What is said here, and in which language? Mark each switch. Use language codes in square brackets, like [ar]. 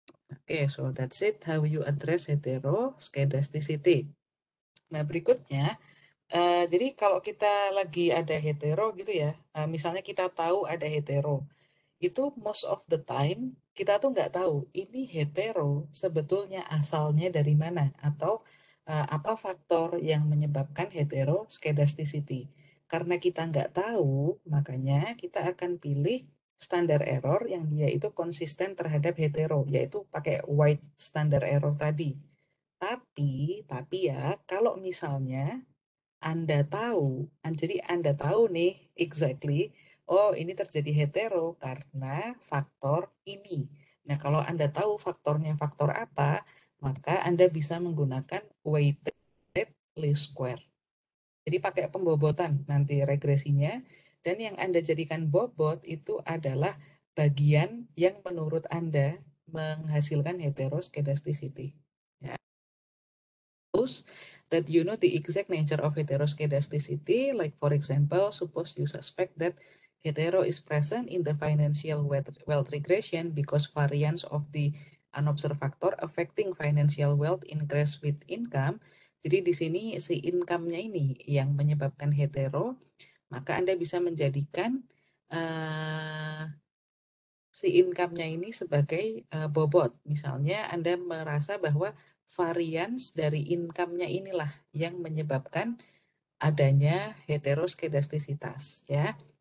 [en] Oke, so that's it how you address heteroskedasticity. [id] Nah, berikutnya jadi kalau kita lagi ada hetero gitu ya, misalnya kita tahu ada hetero, itu [en] most of the time [id] kita tuh nggak tahu ini hetero sebetulnya asalnya dari mana atau apa faktor yang menyebabkan heteroskedasticity. Karena kita nggak tahu, makanya kita akan pilih standar error yang dia itu konsisten terhadap hetero, yaitu pakai white standar error tadi. Tapi ya, kalau misalnya anda tahu, jadi Anda tahu nih exactly, oh ini terjadi hetero karena faktor ini. Nah, kalau Anda tahu faktornya faktor apa, maka Anda bisa menggunakan weighted least square. Jadi pakai pembobotan nanti regresinya, dan yang Anda jadikan bobot itu adalah bagian yang menurut Anda menghasilkan heteroskedasticity. Ya. [en] That you know the exact nature of heteroskedasticity, like for example, suppose you suspect that hetero is present in the financial wealth regression because variance of the unobserved factor affecting financial wealth increase with income. [id] Jadi di sini si income-nya ini yang menyebabkan hetero, maka Anda bisa menjadikan uh, si income-nya ini sebagai bobot. Misalnya Anda merasa bahwa variance dari income-nya inilah yang menyebabkan adanya heteroskedastisitas ya.